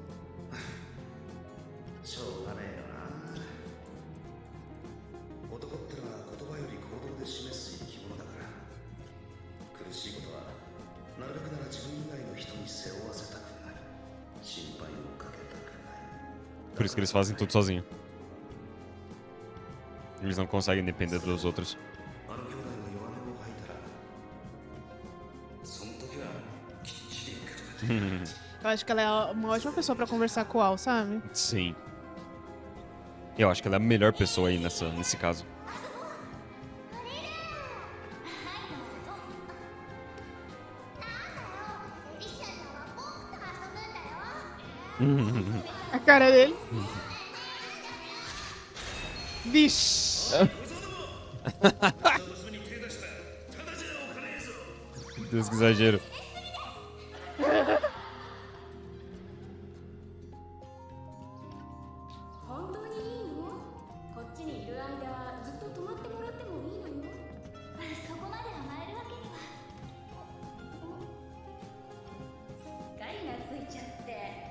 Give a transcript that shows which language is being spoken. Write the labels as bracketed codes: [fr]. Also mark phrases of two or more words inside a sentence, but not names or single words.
[ja] しょうがねえよな。男ってのは言葉より行動で示す生き物だから。苦しいことはなるべくなら自分以外の人に背負わせたくない。心配をかけたくない。 [pt] Por isso que eles fazem tudo sozinho. Eles não conseguem depender dos outros. [ja] あの兄弟が弱音を吐いたらその時はきっちり受け止めて [pt] Eu acho que ela é uma ótima pessoa pra conversar com o Al, sabe? Sim. Eu acho que ela é a melhor pessoa aí nesse caso. [ja] エリシアちゃんは僕と遊ぶんだよ。 [pt] A cara dele. Vixe. Deus, que exagero. [ja] 本当にいいの？こっちにいる間ずっと泊まってもらってもいいのよ。そこまで甘えるわけには。すっかり懐いちゃって。